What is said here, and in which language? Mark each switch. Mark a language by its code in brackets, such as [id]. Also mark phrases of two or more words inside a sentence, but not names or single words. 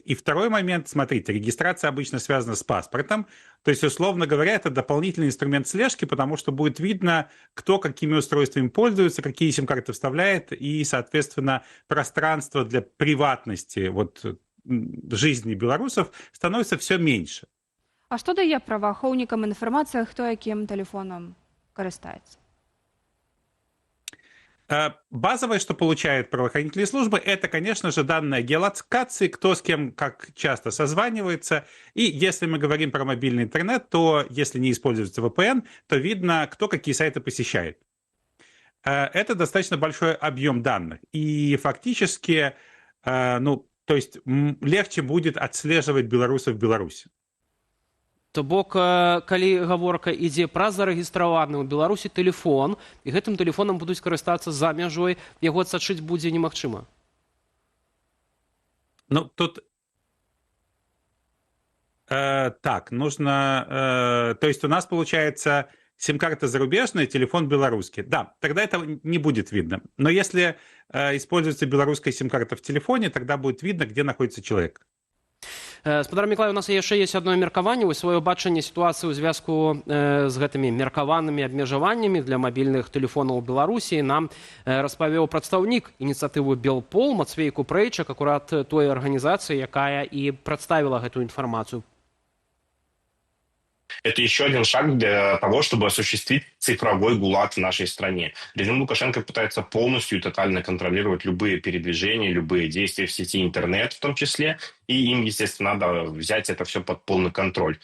[ru] И второй момент, смотрите, регистрация обычно связана с паспортом, то есть, условно говоря, это дополнительный инструмент слежки, потому что будет видно, кто какими устройствами пользуется, какие сим-карты вставляет, и, соответственно, пространство для приватности жизни белорусов становится все меньше. [be] А што дае праваахоўнікам інфармацыя, хто якім тэлефонам карыстаецца? [ru] Базовое, что получают правоохранительные службы, это, конечно же, данные геолокации, кто с кем как часто созванивается. И если мы говорим про мобильный интернет, то если не используется VPN, то видно, кто какие сайты посещает. Это достаточно большой объем данных. И фактически, то есть легче будет отслеживать белорусов в Беларуси. [be] То бок, калі гаворка ідзе пра зарэгістраваны ў Беларусі тэлефон, і гэтым тэлефонам будуць карыстацца за мяжой, яго адсачыць будзе немагчыма. [ru] Тут так, нужно... То есть у нас получается сим-карта зарубежная, телефон белорусский. Да, тогда это не будет видно. Но если используется белорусская сим-карта в телефоне, тогда будет видно, где находится человек. [be] Спадар Міклай, у нас яшчэ ёсць адно меркаванне, сваё бачанне сітуацыі ў звязку з гэтымі меркаванымі абмежаваннямі для мабільных тэлефонаў Беларусі нам распавёў прадстаўнік ініцыятывы Белпол Мацвей Купрэйчык, акурат той арганізацыі, якая і прадставіла гэтую інфармацыю. [ru] Это еще один шаг для того, чтобы осуществить цифровой ГУЛАГ в нашей стране. Режим Лукашенко пытается полностью и тотально контролировать любые передвижения, любые действия в сети интернет в том числе, и им, естественно, надо взять это все под полный контроль.